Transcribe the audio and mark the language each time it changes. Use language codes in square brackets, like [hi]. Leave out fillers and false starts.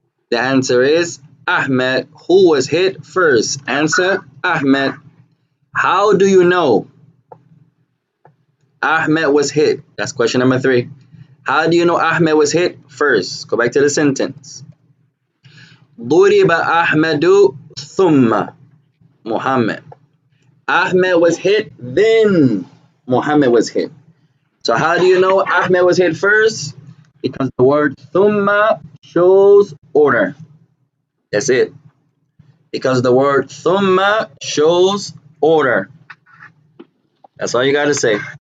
[en] The answer is Ahmed. Who was hit first? Answer, Ahmed. How do you know Ahmed was hit? That's question number 3. How do you know Ahmed was hit first? Go back to the sentence. [ar] ضرب أحمد ثم Muhammad. [en] Ahmed was hit, then Muhammad was hit. So how do you know Ahmed was hit first? Because the word thumma shows order. That's it. Because the word thumma shows order. That's all you got to say.